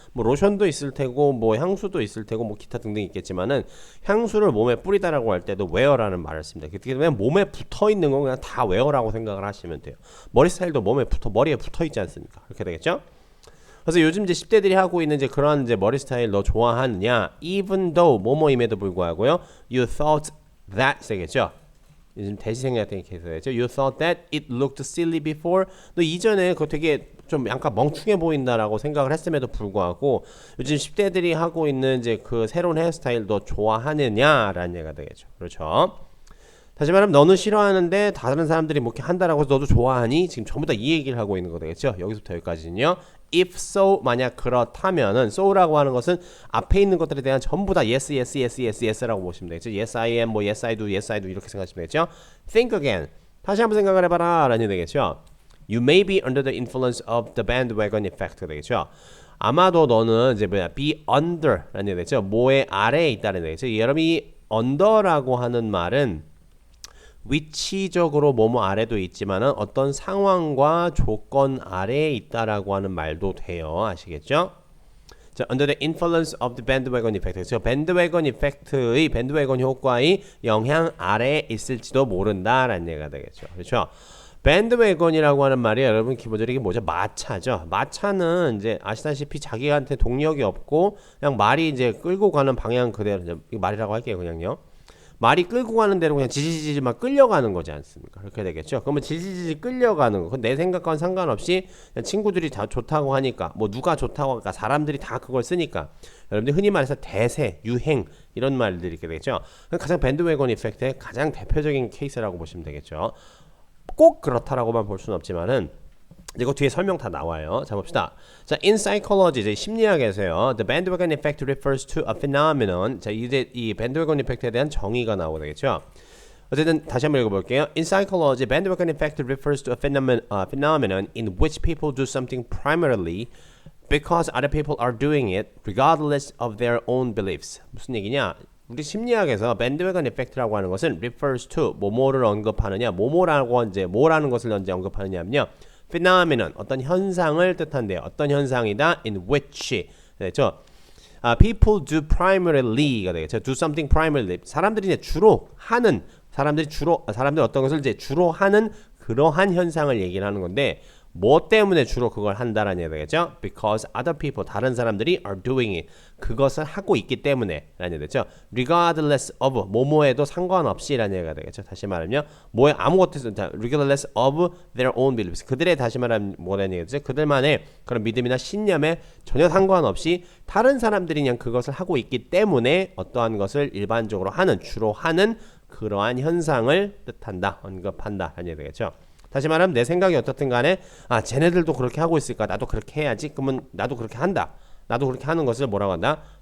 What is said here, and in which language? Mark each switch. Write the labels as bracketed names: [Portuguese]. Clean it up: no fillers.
[Korean] 뭐 로션도 있을 테고 뭐 향수도 있을 테고 뭐 기타 등등 있겠지만은 향수를 몸에 뿌리다라고 할 때도 wear라는 말을 씁니다. 그렇기 때문에 몸에 붙어 있는 건 그냥 다 wear라고 생각을 하시면 돼요. 머리 스타일도 머리에 붙어 있지 않습니까? 그렇게 되겠죠? 그래서 요즘 이제 10대들이 하고 있는 이제 그런 이제 머리 스타일 너 좋아하느냐? [English] Even though [Korean] 뭐뭐임에도 불구하고요. [English] You thought that [Korean] 되겠죠? 요즘 대시 생략된 케이스였죠. [English] You thought that it looked silly before. [Korean] 너 이전에 그거 되게 좀 약간 멍충해 보인다라고 생각을 했음에도 불구하고 요즘 10대들이 하고 있는 이제 그 새로운 헤어스타일 너 좋아하느냐라는 얘기가 되겠죠. 그렇죠? 다시 말하면 너는 싫어하는데 다른 사람들이 뭐 이렇게 한다라고 해서 너도 좋아하니? 지금 전부 다 이 얘기를 하고 있는 거 되겠죠. 여기서부터 여기까지는요. [English] If so, [Korean] 만약 그렇다면은 so라고 하는 것은 앞에 있는 것들에 대한 전부 다 yes라고 보시면 되겠죠. [English] Yes I am, [Korean] 뭐 [English] yes I do [Korean] 이렇게 생각하시면 되겠죠. [English] Think again. [Korean] 다시 한번 생각을 해봐라 라는 얘기 되겠죠. [English] You may be under the influence of the bandwagon effect [Korean] 되겠죠. 아마도 너는 이제 [English] be under [Korean] 라는 얘기 되겠죠. 뭐의 아래에 있다는 얘기 되겠죠. 여러분이 under라고 하는 말은 위치적으로 뭐뭐 아래도 있지만은 어떤 상황과 조건 아래에 있다라고 하는 말도 돼요. 아시겠죠? [English] 자, under the influence of the bandwagon effect. [Korean] 그렇죠? 밴드웨건 이펙트의 밴드웨건 효과의 영향 아래에 있을지도 모른다라는 얘기가 되겠죠. 그렇죠? 밴드웨건이라고 하는 말이 여러분 기본적으로 이게 뭐죠? 마차죠. 마차는 이제 아시다시피 자기한테 동력이 없고 그냥 말이 이제 끌고 가는 방향 그대로 이제 말이라고 할게요. 그냥요. 말이 끌고 가는 대로 그냥 지지지지 막 끌려가는 거지 않습니까? 그렇게 되겠죠. 그러면 지지지지 끌려가는 거. 내 생각과는 상관없이 그냥 친구들이 다 좋다고 하니까 뭐 누가 좋다고 하니까 사람들이 다 그걸 쓰니까 여러분들 흔히 말해서 대세, 유행 이런 말들이 있게 되겠죠. 가장 밴드웨건 이펙트의 가장 대표적인 케이스라고 보시면 되겠죠. 꼭 그렇다라고만 볼 수는 없지만은 이거 뒤에 설명 다 나와요. 자 봅시다. 자, [English] in psychology [Korean] 이제 심리학에서요. [English] The bandwagon effect refers to a phenomenon. [Korean] 자, 이제 이 bandwagon effect에 대한 정의가 나오게 되겠죠. 어쨌든 다시 한번 읽어볼게요. [English] In psychology, bandwagon effect refers to a phenomenon in which people do something primarily because other people are doing it, regardless of their own beliefs. [Korean] 무슨 얘기냐? 우리 심리학에서 밴드웨건 이펙트라고 하는 것은 [English] refers to [Korean] 뭐뭐를 언급하느냐, 뭐뭐라고 이제 뭐라는 것을 언제 언급하느냐면요. phenomenon 어떤 현상을 뜻한대요. 어떤 현상이다? [English] In which [Korean] 되죠. [English] People do primarily, [Korean] 가 되겠죠. [English] Do something primarily. [Korean] 사람들이 이제 주로 하는 사람들이 어떤 것을 이제 주로 하는 그러한 현상을 얘기를 하는 건데. 뭐 때문에 주로 그걸 한다라는 얘기가 되겠죠? [English] Because other people, [Korean] 다른 사람들이 [English] are doing it. [Korean] 그것을 하고 있기 때문에 라는 얘기가 되겠죠? [English] Regardless of, [Korean] 뭐뭐에도 상관없이 라는 얘기가 되겠죠? 다시 말하면 뭐에 아무것도 [English] regardless of their own beliefs. [Korean] 그들의 다시 말하면 뭐라는 얘기죠? 그들만의 그런 믿음이나 신념에 전혀 상관없이 다른 사람들이 그냥 그것을 하고 있기 때문에 어떠한 것을 일반적으로 하는, 주로 하는 그러한 현상을 뜻한다, 언급한다 라는 얘기가 되겠죠? 다시 말하면 내 생각이 어떻든 간에 쟤네들도 그렇게 하고 있을까 나도 그렇게 해야지 그러면 나도 그렇게 한다 나도 그렇게 하는 것을 뭐라고 한다?